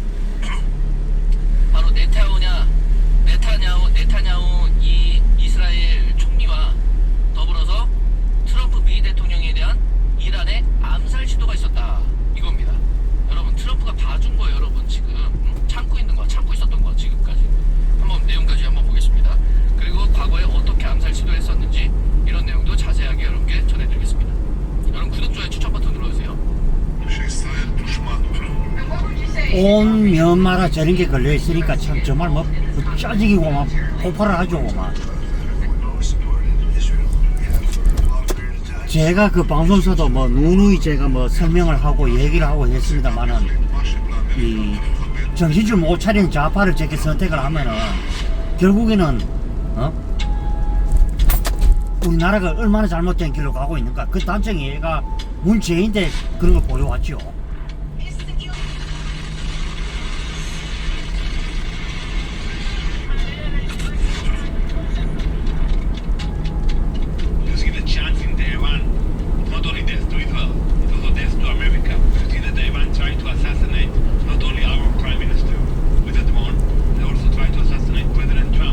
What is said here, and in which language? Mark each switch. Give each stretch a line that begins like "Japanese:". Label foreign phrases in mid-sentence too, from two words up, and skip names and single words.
Korean: 바로 네타냐후 이 이스라엘 총리와 더불어서 트럼프 미 대통령에 대한 이란의 암살 시도가 있었다. 이겁니다. 여러분 트럼프가 봐준 거예요. 여러분 지금 참고 있는 거, 참고 있었던 거 지금까지. 한번 내용까지 한번 보겠습니다. 그리고 과거에 어떻게 암살 시도했었는지 이런 내용도 자세하게 여러분께 전해드리겠습니다. 여러분 구독, 좋아요, 추천 버튼 눌러주세요.
Hebrew: שישראל תושמד.
Korean: 온 면마다 저런 게 걸려 있으니까 참 정말 뭐 짜증이고 막 폭발을 하죠. 막 제가 그 방송에서도 뭐 누누이 제가 뭐 설명을 하고 얘기를 하고 했습니다만은 이 정신줄 못 차린 좌파를 저렇게 선택을 하면은 결국에는 우리나라가 얼마나 잘못된 길로 가고 있는가 그 단정이 얘가 문재인인데 그런 걸 보여왔죠.
English: Just give a chance in Tehran. Not only death to Israel, it also death to America. You see that Iran tried to assassinate not only our prime minister with a drone, they also tried to assassinate President Trump.